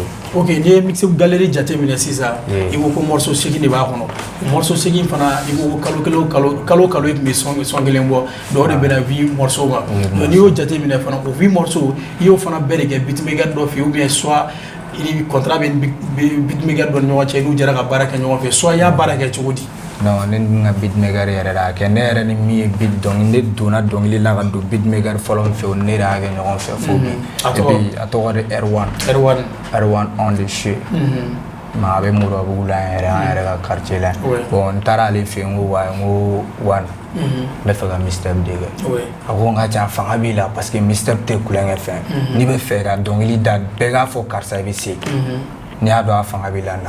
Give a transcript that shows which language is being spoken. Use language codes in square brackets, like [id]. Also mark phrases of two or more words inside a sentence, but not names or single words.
[bm] Ok, n'i ye mixtape Galerie jateminɛ sisan i ko ko morceau 8 de b'a kɔnɔ morceau 8 fana i ko kalo i tun bɛ son kelen bɔ dɔw de bɛna 8 morceau ma n'i y'o jateminɛ fana o 8 morceau i y'o fana bɛɛ de kɛ beatmaker dɔ fɛ [fr] ou bien soit [bm] i contrat bɛ beatmaker dɔ ni ɲɔgɔn cɛ n'u jɛra ka baara kɛ ɲɔgɔn fɛ soit i y'a baara kɛ cogo di? Non ne ni n ka beatmaker yɛrɛ de y'a kɛ ne yɛrɛ ni min ye beat dɔnkili ne donna dɔnkili la ka don beatmaker fɔlɔ min fɛ o ne de y'a kɛ ɲɔgɔn fɛ fo bi [fr] et puis [bm] a tɔgɔ de R1 on the shit a bɛ Moribabugu la an yɛrɛ ka quartier la bon n taara ale fɛ yen n ko wa n ko Wan n bɛ fɛ ka mixtape de kɛ a ko n ka ca fanga b'i la [fr] parce que [bm] mixtape tɛ kulonkɛ fɛn n'i bɛ fɛ ka dɔnkili da bɛɛ k'a fɔ karisa i bɛ se n'i y'a dɔn a fanga b'i la na